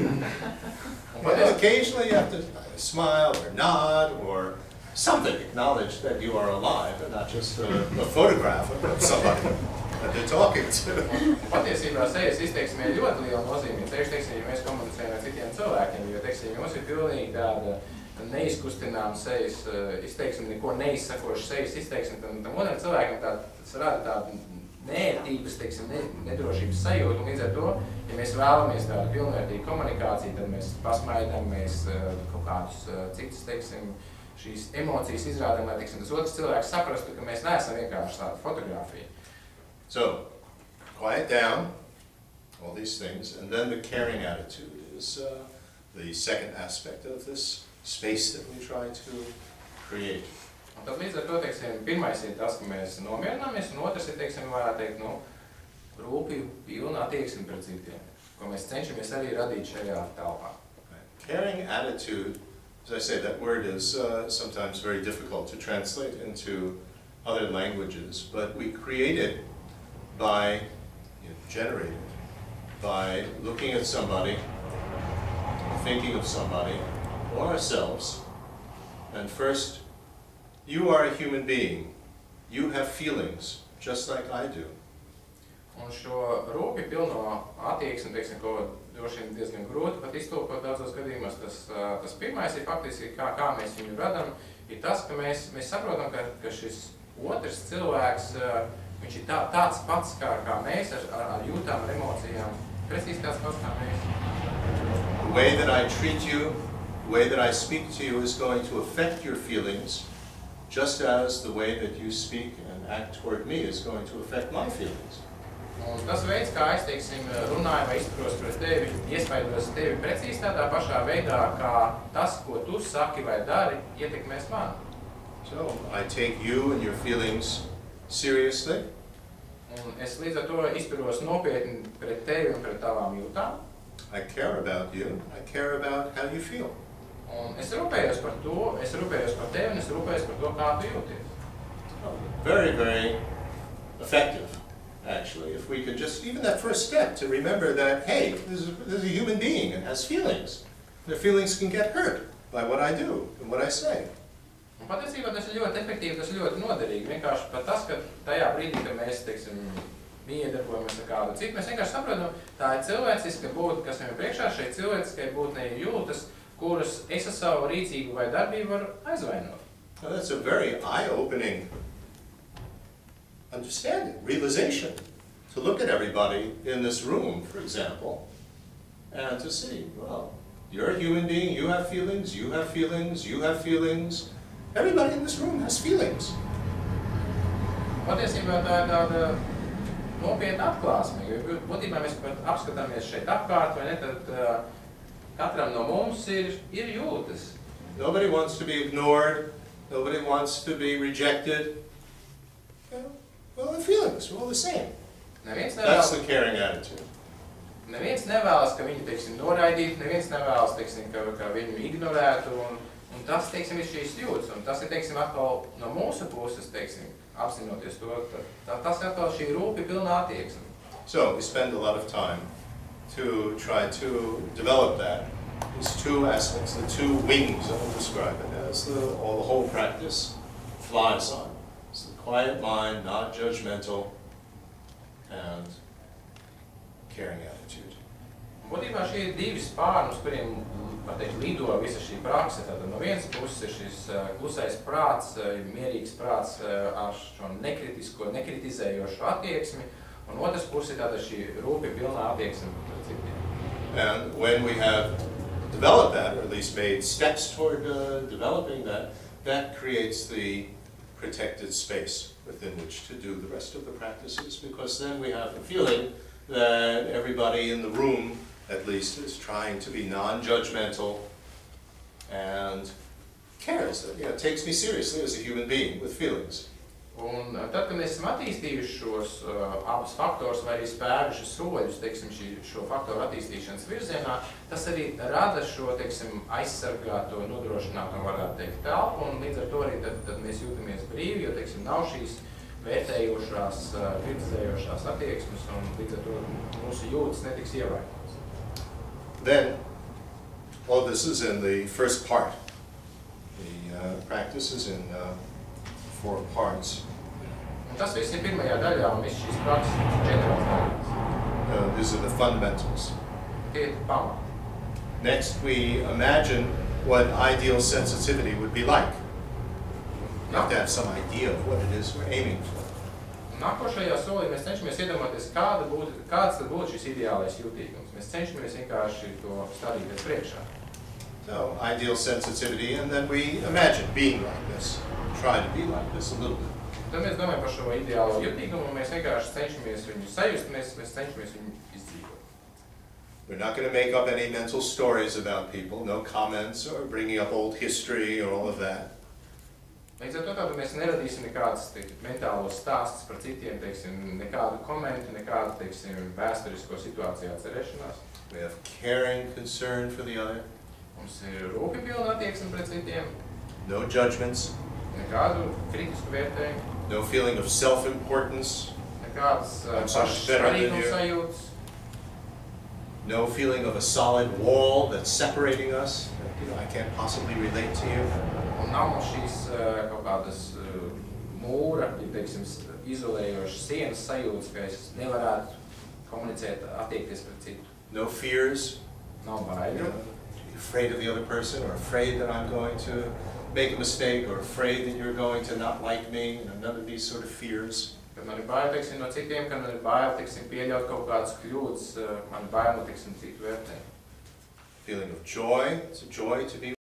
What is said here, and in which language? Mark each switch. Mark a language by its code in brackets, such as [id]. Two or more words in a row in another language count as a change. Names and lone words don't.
[en] Occasionally you have to smile or nod or something, acknowledge that you are alive and not just a photograph of somebody that they're talking to. [lv] Patiesībā sejas izteiksmē ļoti liela nozīme. Teiksim, ja mēs komunicējam ar citiem cilvēkiem, jo, teiksim, mums ir pilnīgi tāda neizkustinām sejas izteiksme, neko neizsakošu sejas izteiksme, tam otram cilvēkam tas rada tādu neērtības, teiksim, nedrošības sajūtu, un līdz ar to, ja mēs vēlamies tādu pilnvērtīgu komunikāciju, tad mēs pasmaidām, mēs kaut kādus citus, teiksim, šīs emocijas izrādām, lai, teiksim, tas otrs cilvēks saprastu, ka mēs neesam vienkārši tāda fotografija. [en] So, quiet down, all these things, and then the caring attitude is the second aspect of this space that we try to create. [lv] Un tad līdz ar to, teiksim, pirmais ir tas, ka mēs nomierināmies, un otrs ir, teiksim, varētu teikt, rūpību pilna attieksme pret citiem, ko mēs cenšamies arī radīt šajā telpā. [en] Caring attitude, as I say, that word is sometimes very difficult to translate into other languages, but we create it by, generate it, by looking at somebody, thinking of somebody, or ourselves, and first, you are a human being. You have feelings, just like I do. [lv] Un šo rūpi pilno attieksmi, teiksim, ko droši vien diezgan grūti pat iztulkot daudzos gadījumos, tas pirmais ir faktiski, kā mēs viņu radam, ir tas, ka mēs saprotam, ka šis otrs cilvēks, viņš ir tāds pats kā mēs, ar jūtām, ar emocijām, precīzi tāds pats kā mēs. [en] The way that I treat you, the way that I speak to you is going to affect your feelings, just as the way that you speak and act toward me is going to affect my feelings. [lv] Un tas veids, kā es, teiksim, runāju vai izturos pret tevi, iespaidos tevi precīzi tādā pašā veidā, kā tas, ko tu saki vai dari, ietekmēs mani. [en] So, I take you and your feelings seriously. [lv] Un es līdz ar to izturos nopietni pret tevi un pret tavām jūtām. [en] I care about you. I care about how you feel. [lv] Un es rūpējos par to, es rūpējos par tevi un es rūpējos par to, kā tu jūties. [en] Very, very effective, actually, if we could just, even that first step, to remember that, hey, this is a human being and has feelings. Their feelings can get hurt by what I do and what I say. [lv] Un patiesībā tas ir ļoti efektīvi, tas ir ļoti noderīgi. Vienkārši pat tas, ka tajā brīdī, kad mēs, teiksim, iedarbojamies ar kādu citu, mēs vienkārši saprotam, tā ir cilvēciska būtne, kas viņam priekšā šeit cilvēciskai būtnei jūtas, kuras es ar savu rīcību vai darbību varu aizvainot. [en] Now, that's a very eye-opening understanding, realization, to look at everybody in this room, for example, and to see, well, you're a human being, you have feelings, you have feelings, you have feelings. Everybody in this room has feelings. [lv] Patiesībā tā ir tāda nopietna atklāsme, jo būtībā mēs pat apskatāmies šeit apkārt, vai ne, tad katram no mums ir jūtas. [en] Nobody wants to be ignored, nobody wants to be rejected. Well, the feelings, we're all the same. That's the caring attitude. [lv] Neviens nevēlas, ka viņu, teiksim, noraidītu, neviens nevēlas, teiksim, ka viņu ignorētu, un tas, teiksim, ir šīs jūtas, un tas ir, teiksim, atkal no mūsu puses, teiksim, apzinoties to, tas ir atkal šī rūpi pilnā attieksme. [en] So, we spend a lot of time to try to develop that. These two aspects, the two wings, I will describe it as, the whole practice flies on. It's the quiet mind, not judgmental, and caring attitude. [lv] Būtībā šie ir divi spārni, uz kuriem, pateikt, lido visa šī prakse. Tātad no vienas puses ir šis klusais prāts, mierīgs prāts ar šo nekritisko, nekritizējošo attieksmi, un otras puses ir tāda šī rūpi pilnā attieksme par citiem. [en] And when we have developed that, or at least made steps toward developing that, that creates the protected space within which to do the rest of the practices, because then we have the feeling that everybody in the room, at least, is trying to be non-judgmental and cares, that, takes me seriously as a human being with feelings. [lv] Un tad, kad mēs esam attīstījuši šos abus faktorus vai arī spēruši soļus, teiksim, šo faktoru attīstīšanas virzienā, tas arī rada šo, teiksim, aizsargāto, nodrošināto, varētu teikt, telpu, un līdz ar to arī tad mēs jūtamies brīvi, jo, teiksim, nav šīs vērtējošās, kritizējošās attieksmes, un līdz ar to mūsu jūtas netiks ievainotas. [en] Then, all this is in the first part. The practice is in 4 parts. [lv] Un tas viss ir pirmajā daļā, un viss šīs prakses ir 4 daļās. [en] These are the fundamentals. [lv] Tie ir pamati. [en] Next, we imagine what ideal sensitivity would be like. You have to have some idea of what it is we're aiming for. [lv] Nākošajā solī mēs cenšamies iedomāties, kāds tad būtu šis ideālais jūtīgums. Mēs cenšamies vienkārši to stādīties priekšā. [en] So, ideal sensitivity, and then we imagine being like this. Try to be like this a little bit. [lv] Tad mēs domājam par šo ideālo jūtīgumu, un mēs vienkārši cenšamies viņu sajust, mēs cenšamies viņu izdzīvot. [en] We're not going to make up any mental stories about people, no comments or bringing up old history or all of that. [lv] Līdz ar to tādu mēs neradīsim nekādas mentālos stāstus par citiem, teiksim, nekādu komentu, nekādu, teiksim, vēsturisko situāciju atcerēšanās. [en] We have caring concern for the other. [lv] Mums ir rūpi pilna attieksme pret citiem. [en] No judgments. [lv] Nekādu kritisku vērtējumu. [en] No feeling of self-importance. [lv] Nekādas pašas svarīguma sajūtas. [en] No feeling of a solid wall that's separating us. I can't possibly relate to you. [lv] Un nav mums šīs kaut kādas mūra, teiksim, izolējošas sienas sajūtas, ka es nevarētu komunicēt, attiekties pret citu. [en] No fears. [lv] Nav baiļu. [en] Afraid of the other person, or afraid that I'm going to make a mistake, or afraid that you're going to not like me, none of these sort of fears. [lv] Kad man ir bail, teiksim, no citiem, kad man ir bail, teiksim, pieļaut kaut kādas kļūdas, man ir bail no, teiksim, citu vērtējumu. [en] Feeling of joy, it's a joy to be